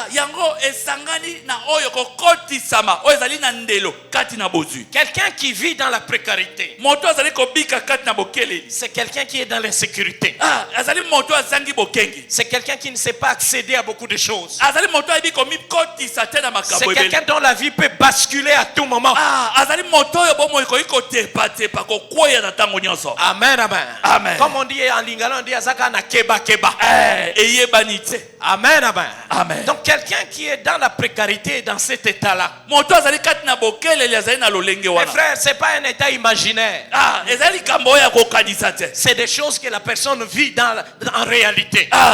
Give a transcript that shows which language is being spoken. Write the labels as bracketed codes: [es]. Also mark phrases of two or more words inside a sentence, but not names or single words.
[fr] Quelqu'un qui vit dans la précarité, c'est quelqu'un qui est dans l'insécurité. C'est quelqu'un qui ne sait pas accéder à beaucoup de choses. C'est quelqu'un dont la vie peut basculer à tout moment. Amen, amen. Amen. Comme on dit en lingala, on dit [ln] azaka na keba keba. [fr] Amen, amen. Amen. Donc quelqu'un qui est dans la précarité, dans cet état-là, mes frères, c'est pas un état imaginaire. C'est des choses que la personne vit en réalité.